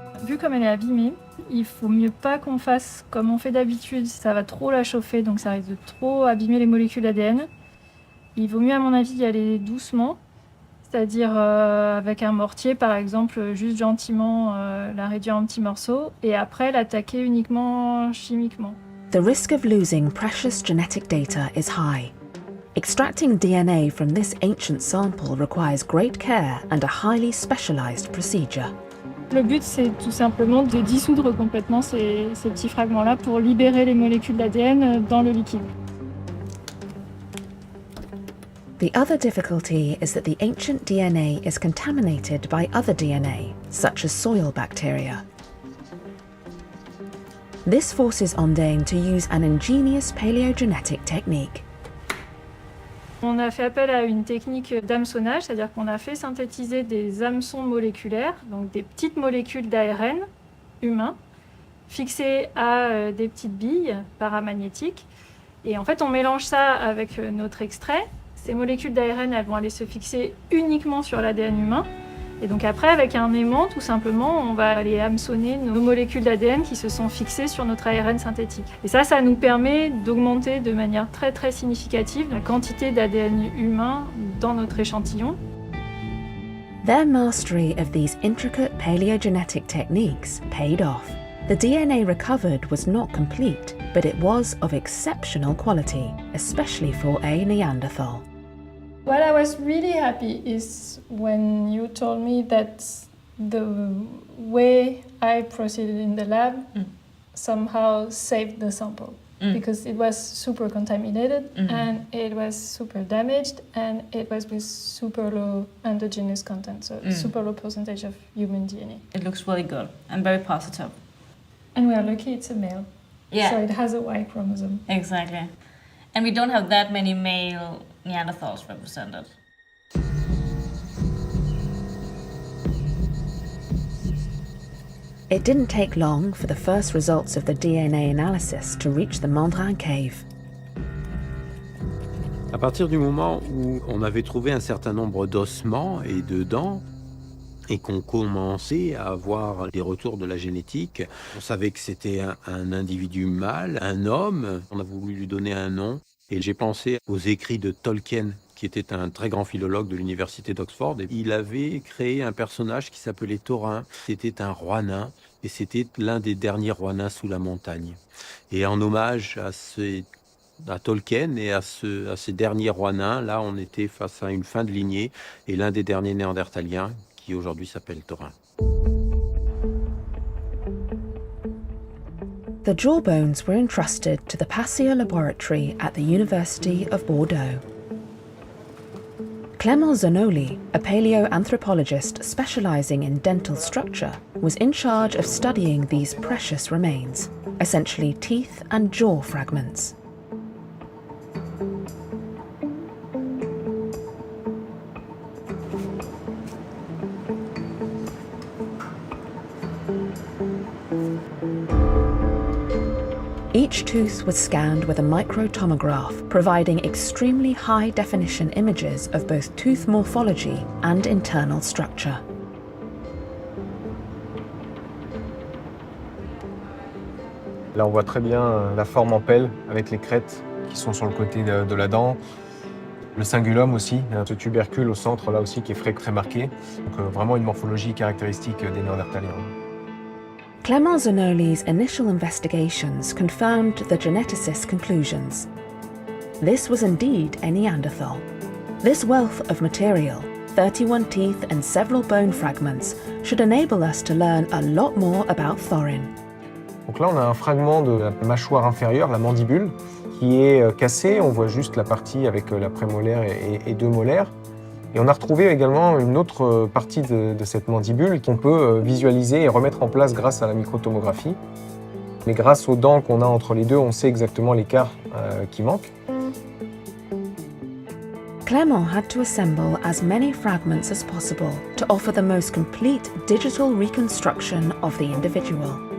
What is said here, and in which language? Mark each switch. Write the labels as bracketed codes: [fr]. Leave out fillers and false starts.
[fr] vu comme elle est abîmée, il faut mieux pas qu'on fasse comme on fait d'habitude, ça va trop la chauffer, donc ça risque de trop abîmer les molécules d'ADN. Il vaut mieux, à mon avis, y aller doucement, c'est-à-dire avec un mortier, par exemple, juste gentiment la réduire en petits morceaux, et après l'attaquer uniquement chimiquement. [en] The risk of losing precious genetic data is high. Extracting DNA from this ancient sample requires great care and a highly specialized procedure. [fr] Le but, c'est tout simplement de dissoudre complètement ces petits fragments-là pour libérer les molécules d'ADN dans le liquide. [en] The other difficulty is that the ancient DNA is contaminated by other DNA, such as soil bacteria. This forces Ondane to use an ingenious paleogenetic technique. [fr] On a fait appel à une technique d'hameçonnage, c'est-à-dire qu'on a fait synthétiser des hameçons moléculaires, donc des petites molécules d'ARN humain, fixées à des petites billes paramagnétiques. Et en fait, on mélange ça avec notre extrait. Ces molécules d'ARN, elles vont aller se fixer uniquement sur l'ADN humain. Et donc après, avec un aimant, tout simplement, on va aller hameçonner nos molécules d'ADN qui se sont fixées sur notre ARN synthétique. Et ça nous permet d'augmenter de manière très très significative la quantité d'ADN humain dans notre échantillon. [en] Their mastery of these intricate paleogenetic techniques paid off. The DNA recovered was not complete, but it was of exceptional quality, especially for a Neanderthal. What I was really happy is when you told me that the way I proceeded in the lab somehow saved the sample. Because it was super contaminated and it was super damaged and it was with super low endogenous content, so super low percentage of human DNA. It looks really good and very positive. And we are lucky it's a male, Yeah, so it has a Y chromosome. exactly. And we don't have that many male Neanderthals represented. It didn't take long for the first results of the DNA analysis to reach the Mandrin cave. [fr] À partir du moment où on avait trouvé un certain nombre d'ossements et de dents, et qu'on commençait à avoir des retours de la génétique, on savait que c'était un individu mâle, un homme. On a voulu lui donner un nom. Et j'ai pensé aux écrits de Tolkien, qui était un très grand philologue de l'université d'Oxford. Et il avait créé un personnage qui s'appelait Thorin. C'était un roi nain, et c'était l'un des derniers rois nains sous la montagne. Et en hommage à Tolkien et à ces derniers rois nains, là, on était face à une fin de lignée, et l'un des derniers néandertaliens, qui aujourd'hui s'appelle Thorin. [en] The jawbones were entrusted to the Passio laboratory at the University of Bordeaux. Clément Zanoli, a paleoanthropologist specializing in dental structure, was in charge of studying these precious remains, essentially teeth and jaw fragments. Each tooth was scanned with a microtomograph, providing extremely high-definition images of both tooth morphology and internal structure. [fr] Là, on voit très bien la forme en pelle avec les crêtes qui sont sur le côté de la dent. Le cingulum aussi, ce tubercule au centre là aussi qui est très marqué. Donc vraiment une morphologie caractéristique des Néandertaliens. [en] Clément Zanoli's initial investigations confirmed the geneticist's conclusions. This was indeed a Neanderthal. This wealth of material, 31 teeth and several bone fragments, should enable us to learn a lot more about Thorin. [fr] Donc là, on a un fragment de la mâchoire inférieure, la mandibule, qui est cassé. On voit juste la partie avec la prémolaire et deux molaires. Et on a retrouvé également une autre partie de cette mandibule qu'on peut visualiser et remettre en place grâce à la microtomographie. Mais grâce aux dents qu'on a entre les deux, on sait exactement l'écart qui manque. [en] Clément had to assemble as many fragments as possible to offer the most complete digital reconstruction of the individual.